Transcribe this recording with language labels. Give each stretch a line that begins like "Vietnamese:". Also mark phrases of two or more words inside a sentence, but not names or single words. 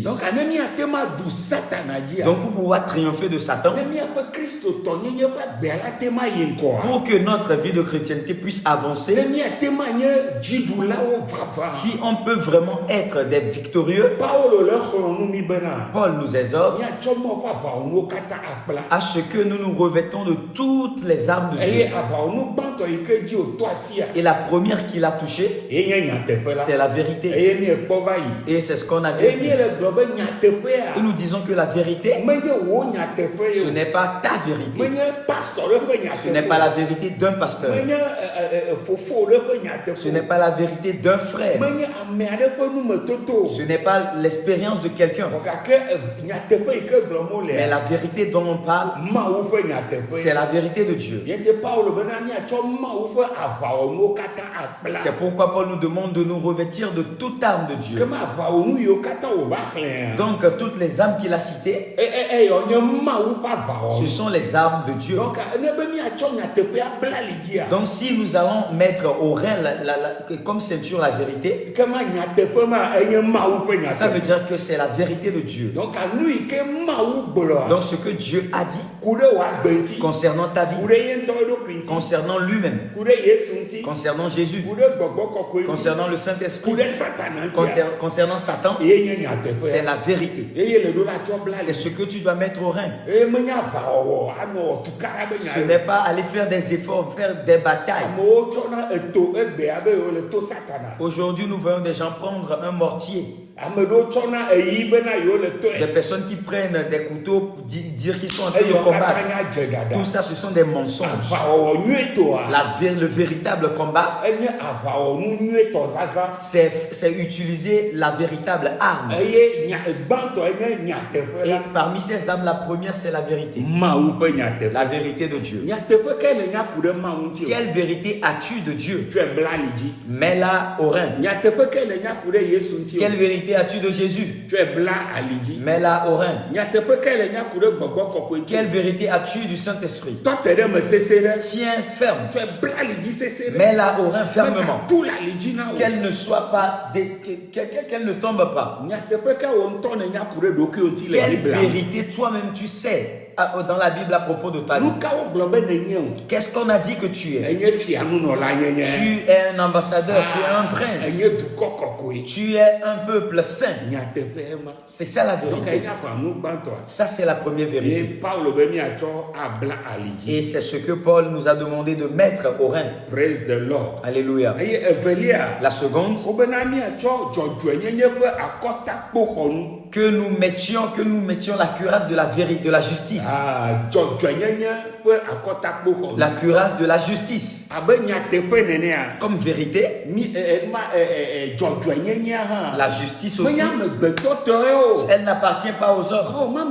Ewe: Donc ne miate ma ɖu Satana dzia.
French: Donc pour pouvoir triompher de Satan,
Ewe: ne miaƒe kristotɔ nyenye ƒe agbea la te ma yi ŋkɔa.
French: pour que notre vie de chrétienté puisse
Ewe: Ne
French: avancer,
Ewe: miate ma nye dziɖulawo vava.
French: si on peut vraiment être des victorieux,
Ewe: Paulo le xlɔ̃nu mi bena.
French: Paul nous exhorte
Ewe: Miatsɔ mɔ ƒe aʋawɔnuwo katã akpla.
French: à ce que nous nous revêtons de toutes les armes de Dieu.
Ewe: Eye aʋawɔnu gbãtɔ yi ke dzi wòtɔ asia.
French: Et la première qu'il a touchée,
Ewe: Ye nye nyateƒe la.
French: c'est la vérité.
Ewe: Eye miekpɔ va yi.
French: Et c'est ce qu'on avait
Ewe: Eye
French: vu.
Ewe: miele gblɔ be nyateƒea.
French: Et nous disons que la vérité,
Ewe: Menye wo nyateƒe
French: ce
Ewe: yo.
French: n'est pas ta vérité.
Ewe: Menye pastor ɖe ƒe nyateƒe.
French: Ce n'est pas la vérité d'un pasteur.
Ewe: Menye fofo ɖe ƒe nyateƒe.
French: Ce n'est pas la vérité d'un frère.
Ewe: Menye ame aɖe ƒe numetoto.
French: Ce n'est pas l'expérience de quelqu'un.
Ewe: Vɔ gake nyateƒe yi ke gblɔm wole.
French: Mais la vérité dont on parle,
Ewe: Mawu ƒe nyateƒe.
French: c'est la vérité de Dieu.
Ewe: Yete Paulo bena miatsɔ Mawu ƒe aʋawɔnuwo katã akpla.
French: C'est pourquoi Paul nous demande de nous revêtir de toute arme de Dieu.
Ewe: Kema aʋawɔnu yiwo katã wòva xlẽa.
French: Donc toutes les armes qu'il a citées,
Ewe: Eyɔ nye Mawu ƒe aʋawɔnu.
French: ce sont les armes de Dieu.
Ewe: Donc ne be miatsɔ nyateƒea bla ali dzia.
French: Donc si nous allons mettre au rein comme ceinture la vérité,
Ewe: Kema nyateƒe ma enye Mawu ƒe
French: ça veut
Ewe: nyateƒe.
French: dire que c'est la vérité de Dieu.
Ewe: Donc nu yi ke Mawu gblɔa.
French: Donc ce que Dieu a dit
Ewe: ku ɖe wò agbe ŋuti.
French: concernant ta
Ewe: Ku
French: vie,
Ewe: ɖe ye ŋutɔ eɖokui ŋuti.
French: concernant lui-même,
Ewe: Ku ɖe Yesu ŋuti.
French: concernant Jésus,
Ewe: Ku ɖe gbɔgbɔ kɔkɔe ŋuti.
French: concernant le
Ewe: Ku
French: Saint-Esprit,
Ewe: ɖe Satana ŋuti.
French: concernant Satan,
Ewe: Ye nye nyateƒe.
French: c'est la vérité.
Ewe: Eye le ɖo la tsɔ bla
French: C'est
Ewe: ali.
French: ce que tu dois mettre au rein.
Ewe: Eye menye aʋawɔwɔ anɔ wɔ tukaɖa be nya
French: Ce
Ewe: ye.
French: n'est pas aller faire des efforts, faire des batailles.
Ewe: Amewo tsɔna eto egbea be yewo le to Satana.
French: Aujourd'hui, nous voyons des gens prendre un mortier.
Ewe: Ame ɖewo tsɔna eyi bena yewo le
French: Des
Ewe: tɔe.
French: personnes qui prennent des couteaux pour dire qu'ils sont en train de
Ewe: Eyɔ katã
French: combattre.
Ewe: nya dze dada.
French: Tout ça, ce sont des mensonges.
Ewe: Aʋawɔwɔ nyuietɔa.
French: Le véritable combat,
Ewe: Enye aʋawɔnu nyuietɔ zaza.
French: c'est utiliser la véritable arme.
Ewe: Eye gbãtɔ enye nyateƒe
French: Et
Ewe: la.
French: parmi ces armes, la première, c'est la vérité.
Ewe: Mawu ƒe nyateƒe.
French: La vérité de Dieu.
Ewe: Nyateƒe ke ne nya ku ɖe Mawu ŋuti o.
French: Quelle vérité as-tu de Dieu?
Ewe: Tu bla ali dzi.
French: Mets-la au rein.
Ewe: Nyateƒe ke ne nya ku ɖe Yesu ŋuti o.
French: Quelle vérité as-tu de Jésus?
Ewe: Tu bla ali dzi.
French: Mets-la au rein.
Ewe: Nyateƒe ke ne nya ku ɖe gbɔgbɔ kɔkɔe ŋuti.
French: Quelle vérité as-tu du Saint-Esprit?
Ewe: Tɔte ɖe me sese ɖe.
French: Tiens ferme.
Ewe: Tu bla ali dzi sese ɖe.
French: Mets-la au rein fermement.
Ewe: Tu la ali dzi na wo.
French: Qu'elle ne soit pas, qu'elle ne tombe pas.
Ewe: Nyateƒe ke wo ŋutɔ ne nya ku ɖe ɖokui ŋuti le
French: Quelle
Ewe: Bibla.
French: vérité toi-même tu sais dans la Bible à propos de ta vie? Qu'est-ce qu'on a dit que tu es? Tu es un ambassadeur, tu es un prince, tu es un peuple saint. C'est ça la vérité. Ça, c'est la première vérité. Et c'est ce que Paul nous a demandé de mettre au rein.
English: Praise the Lord.
French: Alléluia. La seconde, que nous mettions la cuirasse de la vérité, de la justice. La cuirasse de la justice. Comme vérité, la justice aussi, elle n'appartient pas aux hommes.